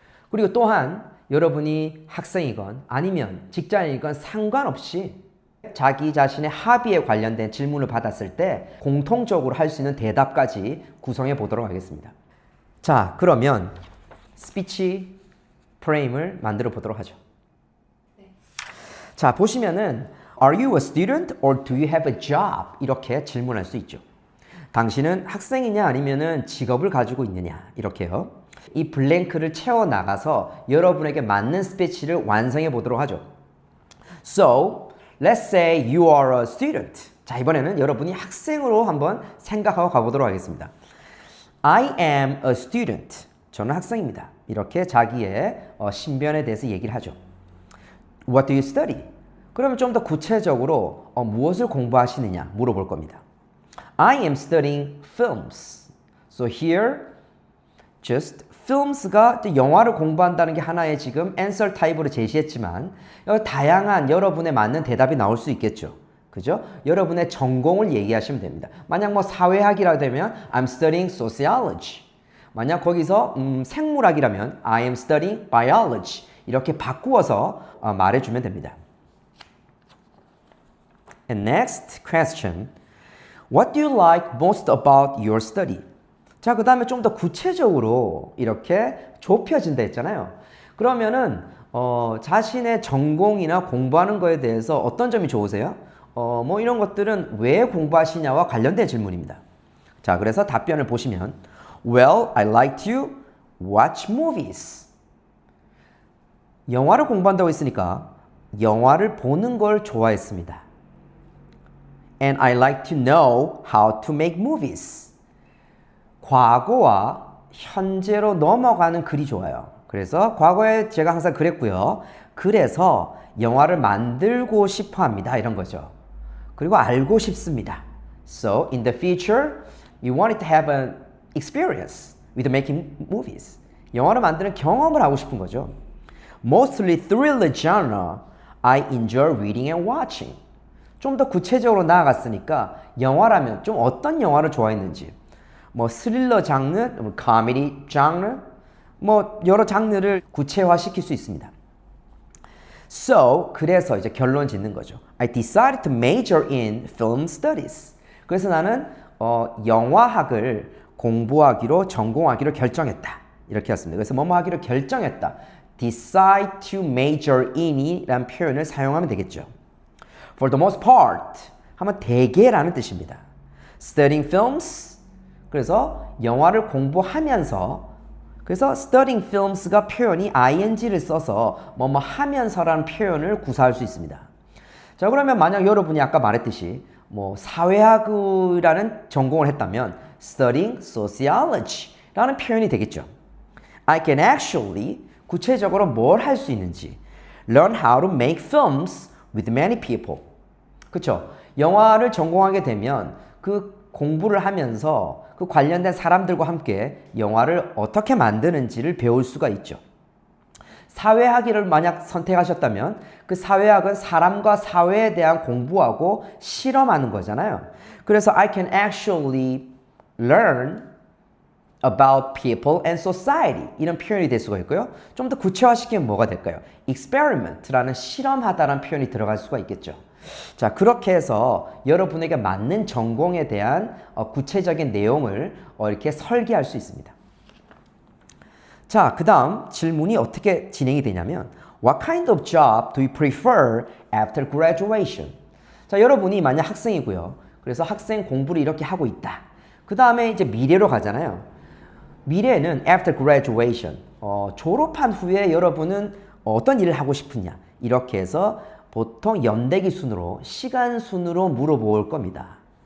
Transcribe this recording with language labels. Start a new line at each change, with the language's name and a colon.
Korean: 그리고 또한 여러분이 학생이건 아니면 직장인이건 상관없이 자기 자신의 합의에 관련된 질문을 받았을 때 공통적으로 할 수 있는 대답까지 구성해 보도록 하겠습니다. 자, 그러면 스피치 프레임을 만들어 보도록 하죠. 네. 자, 보시면은
English: Are you a student or do you have a job?
Korean: 이렇게 질문할 수 있죠. 당신은 학생이냐 아니면은 직업을 가지고 있느냐 이렇게요. 이 블랭크를 채워 나가서 여러분에게 맞는 스피치를 완성해 보도록 하죠.
English: So, let's say you are a student.
Korean: 자, 이번에는 여러분이 학생으로 한번 생각하고 가보도록 하겠습니다.
English: I am a student.
Korean: 저는 학생입니다. 이렇게 자기의 신변에 대해서 얘기를 하죠.
English: What do you study?
Korean: 그러면 좀 더 구체적으로 무엇을 공부하시느냐 물어볼 겁니다.
English: I am studying films. So here, just
Korean: films가 영화를 공부한다는 게 하나의 지금 answer 타입으로 제시했지만 다양한 여러분에 맞는 대답이 나올 수 있겠죠. 그죠? 여러분의 전공을 얘기하시면 됩니다. 만약 뭐 사회학이라 되면
English: I'm studying sociology.
Korean: 만약 거기서 생물학이라면
English: I am studying biology.
Korean: 이렇게 바꾸어서 말해주면 됩니다.
English: And next question. What do you like most about your study?
Korean: 자, 그 다음에 좀 더 구체적으로 이렇게 좁혀진다 했잖아요. 그러면은 자신의 전공이나 공부하는 거에 대해서 어떤 점이 좋으세요? 뭐 이런 것들은 왜 공부하시냐와 관련된 질문입니다. 자, 그래서 답변을 보시면
English: Well, I like to watch movies.
Korean: 영화를 공부한다고 했으니까 영화를 보는 걸 좋아했습니다.
English: And I like to know how to make movies.
Korean: 과거와 현재로 넘어가는 글이 좋아요. 그래서 과거에 제가 항상 그랬고요. 그래서 영화를 만들고 싶어 합니다. 이런 거죠. 그리고 알고 싶습니다.
English: So, in the future, you wanted to have an experience with making movies.
Korean: 영화를 만드는 경험을 하고 싶은 거죠.
English: Mostly thriller genre, I enjoy reading and watching.
Korean: 좀 더 구체적으로 나아갔으니까 영화라면 좀 어떤 영화를 좋아했는지 뭐 스릴러 장르, 코미디 장르, 뭐 여러 장르를 구체화시킬 수 있습니다. So, 그래서 이제 결론 짓는 거죠.
English: I decided to major in film studies.
Korean: 그래서 나는 영화학을 공부하기로 전공하기로 결정했다. 이렇게 했습니다. 그래서 뭐뭐 하기로 결정했다.
English: decide to major in
Korean: 이라는 표현을 사용하면 되겠죠.
English: For the most part
Korean: 하면 대개라는 뜻입니다.
English: Studying films
Korean: 그래서 영화를 공부하면서 그래서 studying films가 표현이 ing를 써서 뭐뭐 하면서라는 표현을 구사할 수 있습니다. 자, 그러면 만약 여러분이 아까 말했듯이 뭐 사회학이라는 전공을 했다면
English: studying sociology
Korean: 라는 표현이 되겠죠.
English: I can actually
Korean: 구체적으로 뭘 할 수 있는지
English: learn how to make films with many people.
Korean: 그렇죠? 영화를 전공하게 되면 그 공부를 하면서 그 관련된 사람들과 함께 영화를 어떻게 만드는지를 배울 수가 있죠. 사회학을 만약 선택하셨다면 그 사회학은 사람과 사회에 대한 공부하고 실험하는 거잖아요.
English: 그래서 I can actually learn about people and society
Korean: 이런 표현이 될 수가 있고요. 좀 더 구체화시키면 뭐가 될까요? experiment라는 실험하다라는 표현이 들어갈 수가 있겠죠. 자, 그렇게 해서 여러분에게 맞는 전공에 대한 구체적인 내용을 이렇게 설계할 수 있습니다. 자, 그 다음 질문이 어떻게 진행이 되냐면
English: What kind of job do you prefer after graduation?
Korean: 자, 여러분이 만약 학생이고요. 그래서 학생 공부를 이렇게 하고 있다. 그 다음에 이제 미래로 가잖아요. 미래는
English: after graduation,
Korean: 졸업한 후에 여러분은 어떤 일을 하고 싶으냐. 이렇게 해서 보통 연대기 순으로, 시간 순으로 물어볼 겁니다.